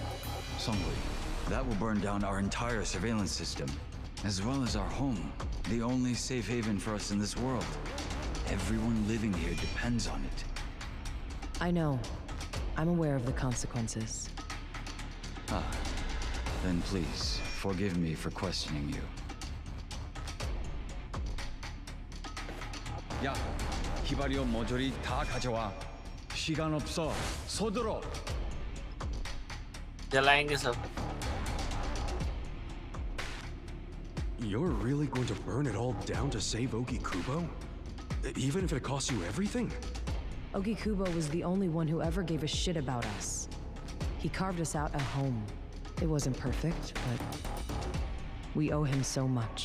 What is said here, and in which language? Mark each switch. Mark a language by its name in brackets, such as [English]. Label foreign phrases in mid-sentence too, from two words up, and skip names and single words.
[English] Songui, that will burn down our entire surveillance system, as well as our home, the only safe haven for us in this world. Everyone living here depends on it. I know. I'm aware of the consequences. Then please, forgive me for questioning you. [Korean] 야, 히바리오 모조리 다 가져와. 시간 없어. 서둘러. [Hindi] जलाएंगे सब. [English] You're really going to burn it all down to save Ogikubo? Even if it costs you everything? Ogikubo was the only one who ever gave a shit about us. He carved us out a home. It wasn't perfect, but we owe him so much.